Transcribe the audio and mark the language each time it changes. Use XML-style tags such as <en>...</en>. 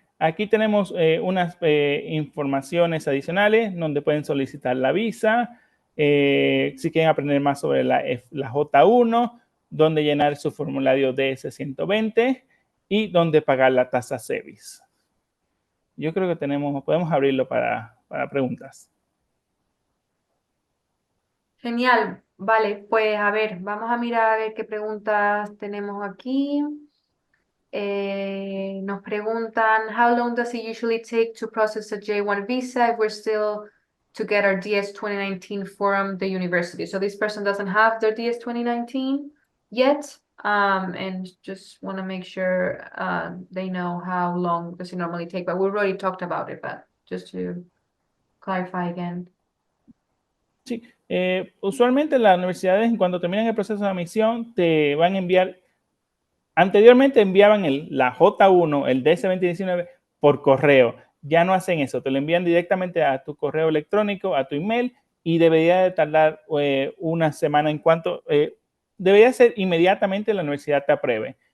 <es>Aquí tenemos unas informaciones adicionales donde pueden solicitar la visa, si quieren aprender más sobre la J1, donde llenar su formulario DS-120 y donde pagar la tasa SEVIS. Yo creo que podemos abrirlo para preguntas. Genial, vale, pues a ver, vamos a mirar a ver qué preguntas tenemos aquí. Nos preguntan,</es> <en>how long does it usually take to process a J1 visa if we're still to get our DS 2019 from the university? So this person doesn't have their DS 2019 yet, and just want to make sure they know how long does it normally take, but we've already talked about it, but just to clarify again.</en> <es>Sí, usualmente las universidades cuando terminan el proceso de admisión te van a enviar. Anteriormente enviaban la J1, el DS-2019 por correo. Ya no hacen eso, te lo envían directamente a tu correo electrónico, a tu email, y debería de tardar una semana debería ser inmediatamente la universidad te apruebe.</es>